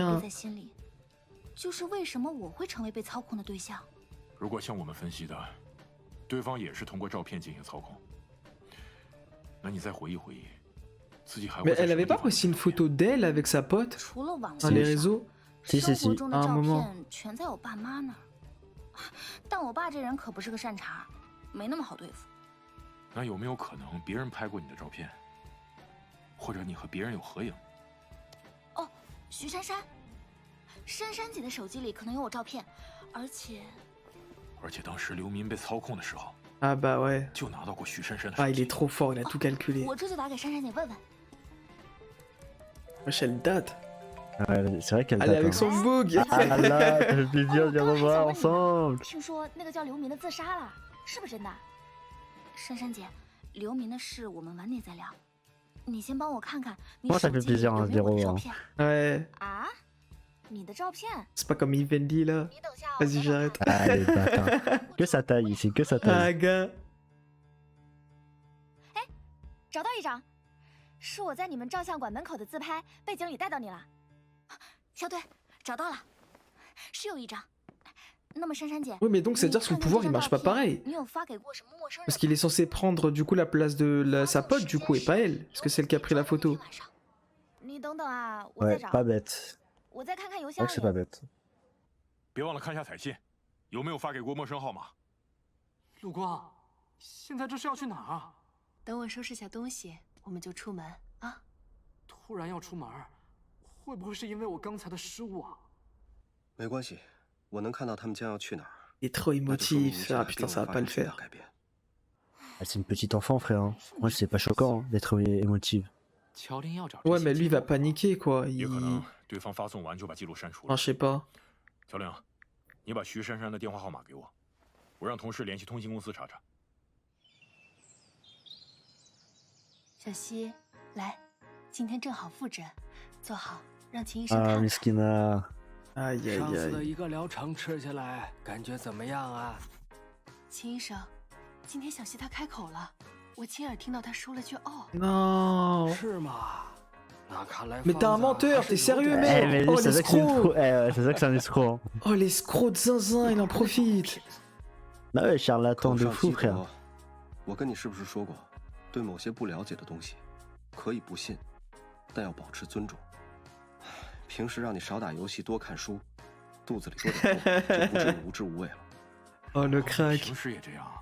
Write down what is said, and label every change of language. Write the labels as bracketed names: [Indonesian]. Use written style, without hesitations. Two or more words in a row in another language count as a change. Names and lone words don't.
[Chinese] 我到啊现在还有模样背在心里。就是为什么我会成为被操控的对象。如果像我们分析的，对方也是通过照片进行操控，那你再回忆回忆，自己还会 [French] Mais [Chinese] 在 [French] elle [Chinese] 什么 [French] avait [Chinese] 地 [French] pas [Chinese] 方 [French] aussi une photo d'elle avec sa pote [Chinese] 除了网 [French] dans [Chinese] 络 [French] les [Chinese] 上， [French] réseaux？ Si, si, [Chinese] 生活 [French] si. [Chinese] 中的 [French] À un [Chinese] 照 [French] moment [Chinese] 片全在我爸妈那儿。但我爸这人可不是个善茬，没那么好对付。那有没有可能别人拍过你的照片，或者你和别人有合影？哦，徐珊珊，珊珊姐的手机里可能有我照片，而且当时刘民被操控的时候， [French] Ah bah ouais. [Chinese] 就拿到过徐珊珊的手 [French] Ah, il [Chinese] 机。 [French] est trop fort, il a tout calculé. [Chinese] 我这就打给珊珊姐问问。 [French] Wesh, elle date. Ouais, c'est vrai qu'elle Elle est avec date. son bug. Ah là, ça fait plaisir [Chinese] 哦 [French] de les [Chinese] 刚还想 [French] revoir [Chinese] 问你呢 [French] ensemble. [Chinese] 听说那个叫刘明的自杀了，是不是真的？珊珊姐，刘明的事我们晚点再聊。你先帮我看看你 [French] Moi, [Chinese] 手 [French] ça fait [Chinese] 机里 [French] plaisir [Chinese] 有 [French] hein, [Chinese] 没 [French] de [Chinese] 有 [French] les [Chinese] 我的照 [French] revoir. [Chinese] 片 [French] Ouais. [Chinese] 啊？你的照片？ [French] C'est pas comme Vivendi là. [Chinese] 你等下哦。 [French] Vas-y, j'arrête. Ah, les bâtards. Que ça taille ici, que ça Ah, taille. gars. [Chinese] 找到一张，是我在你们照相馆门口的自拍，背景里带到你了。小队，找到了，是有一张。那么珊珊姐， [French] Oui, mais donc, c'est-à-dire que son pouvoir, il marche pas pareil. [Chinese] 你有发给过什么陌生人？ [French] Parce qu'il est censé prendre du coup la place de sa pote, du coup, et pas elle. Parce que c'est elle qui a pris la photo. [Chinese] 你等等啊，我再 [French] Ouais, [Chinese] 找。 [French] pas bête. [Chinese] 我再看看邮 [French] C'est [Chinese] 箱 [French] vrai que c'est pas [Chinese] 里。 [French] bête. [Chinese] 别忘了看一下彩信，有没有发给过陌生号码？陆光，现在这是要去哪儿啊？等我收拾下东西，我们就出门啊。突然要出门，会不会是因为我刚才的失误啊？没关系，我能看到他们将要去哪儿。 [French] Il est trop [Chinese] 那就说明 [French] émotif. [Chinese] 你现 [French] Ah [Chinese] 在 [French] putain, [Chinese] 并 [French] ça [Chinese] 未 [French] va [Chinese] 发 [French] pas le [Chinese] 生巨大 [French] faire. [Chinese] 改变。 [French] Ah, c'est une petite enfant, frère. Hein. Moi, c'est pas choquant hein, d'être émotive. [Chinese] 乔林要找这 [French] Ouais, [Chinese] 些 [French] mais lui, il va [Chinese] 记录 [French] paniquer quoi. [Chinese] 也 [French] Il... [Chinese] 可能对方发送完就把记录删除 [French] Enfin, [Chinese] 了。 [French] je sais pas. [Chinese] 小玲，你把徐珊珊的电话号码给我，我让同事联系通信公司查查。小西，来，今天正好复诊，坐好，让秦医生 [French] Ah, [Chinese] 看看。 [French] Miskina. Aïe, aïe, [Chinese] 上次的 [French] aïe. [Chinese] 一个疗程吃下来，感觉怎么样啊？秦医生，今天小西她开口了，我亲耳听到她说了句哦。 [French] Non. [Chinese] 是吗？那看来 [French] Mais t'es un [Chinese] 方子 [French] menteur, [Chinese] 还是 [French] t'es [Chinese] 有 [French] sérieux, [Chinese] 点 [French] mec? Eh, mais lui, Oh, c'est vrai que c'est une l'escroc. pro- eh, c'est vrai que c'est un escroc. Oh, l'escroc de zinzin, il en profite. Bah ouais, charlatan [Chinese] 口 [French] de [Chinese] 上 [French] fou, [Chinese] 激 [French] frère. [Chinese] 活，我跟你是不是说过，对某些不了解的东西，可以不信，但要保持尊重。平时让你少打游戏，多看书，肚子里多点肉，就不至于无知无畏了。 [French] Oh, le crack. [Chinese] 平时也这样。